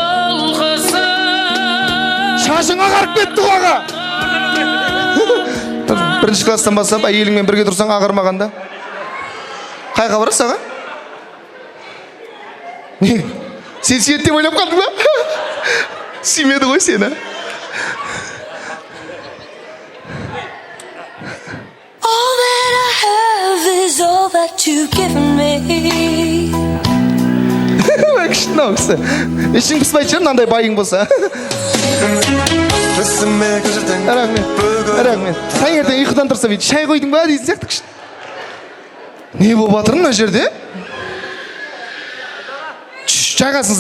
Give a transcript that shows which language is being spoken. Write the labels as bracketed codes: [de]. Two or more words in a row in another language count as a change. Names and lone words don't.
[kk] Шашың ағарып кетті ғой аға. Бірінші класстан бастап әйеліңмен бірге тұрсаң ағармағанда. Қайға барасыз аға? Сен сүйет деп ойлап қалдың ба? Сүймеді ғой сені. [en] All that I have is all that you've given me. [kk] Күшті ау кісі. Ішің піспайтын шығар, мынандай байың болса. Рахмет. Рахмет. Таңертең ұйқыдан тұрса бейді, шай қойдың ба дейтін сияқты күшті. Не болып жатыр мына жерде? Жайғасыңыздар.